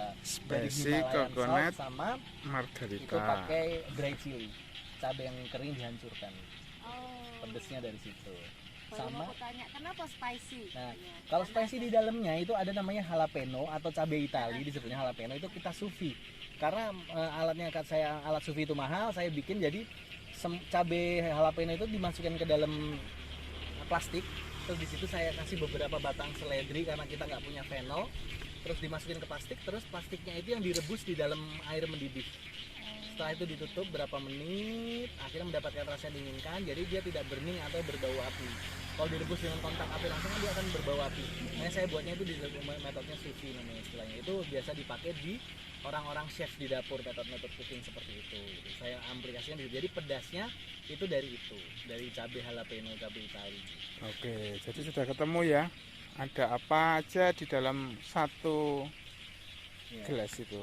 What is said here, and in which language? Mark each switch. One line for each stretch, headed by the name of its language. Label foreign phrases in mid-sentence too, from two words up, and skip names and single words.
English: Spicy coconut
Indonesian: sama margarita. Itu pakai dry chili, cabai yang kering dihancurkan. Pedesnya dari situ. Sama tanya kenapa spicy. Nah, kalau spicy di dalamnya itu ada namanya jalapeno atau cabai Itali, disebutnya jalapeno, itu kita
French: sous vide.
Indonesian: Karena alat
French: sous vide
Indonesian: itu mahal, saya bikin jadi cabai jalapeno itu dimasukkan ke dalam plastik. Terus di situ saya kasih beberapa batang seledri karena kita nggak punya fennel. Terus dimasukin ke plastik, terus plastiknya itu yang direbus di dalam air mendidih. Setelah itu ditutup berapa menit, akhirnya mendapatkan rasa yang diinginkan. Jadi dia tidak burning atau berbau api. Kalau direbus dengan kontak api langsung dia akan berbau api. Makanya saya buatnya itu di metodenya
French: sous vide
Indonesian: namanya istilahnya. Itu biasa dipakai di orang-orang chef di dapur, metode cooking seperti itu. Saya aplikasikan jadi pedasnya itu dari cabai jalapeno, cabai Itali. Oke, jadi sudah ketemu ya. Ada apa aja di dalam satu gelas itu.